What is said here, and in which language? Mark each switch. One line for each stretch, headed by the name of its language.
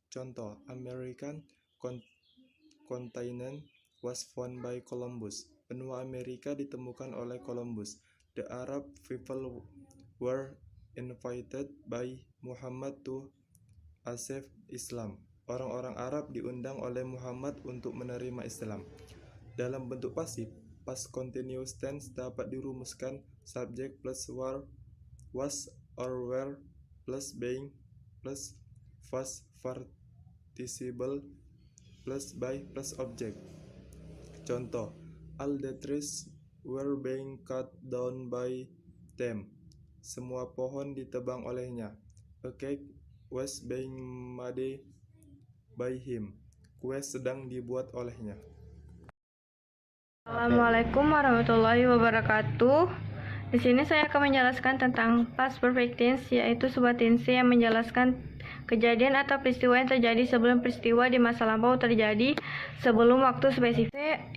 English: Contoh: American continent was found by Columbus.
Indonesian: Benua Amerika ditemukan oleh Columbus.
English: The Arab people were invited by Muhammad to accept Islam.
Indonesian: orang-orang Arab diundang oleh Muhammad untuk menerima Islam. Dalam bentuk pasif, past continuous tense dapat dirumuskan
English: subject plus was or were plus being plus past participle plus by plus object. Contoh, all the trees were being cut down by them.
Indonesian: Semua pohon ditebang olehnya.
English: A cake was being made by him.
Indonesian: Kue sedang dibuat olehnya.
Arabic: Assalamualaikum warahmatullahi wabarakatuh.
Indonesian: Di sini saya akan menjelaskan tentang past perfect tense, yaitu sebuah tense yang menjelaskan kejadian atau peristiwa yang terjadi sebelum peristiwa di masa lampau terjadi sebelum waktu spesifik.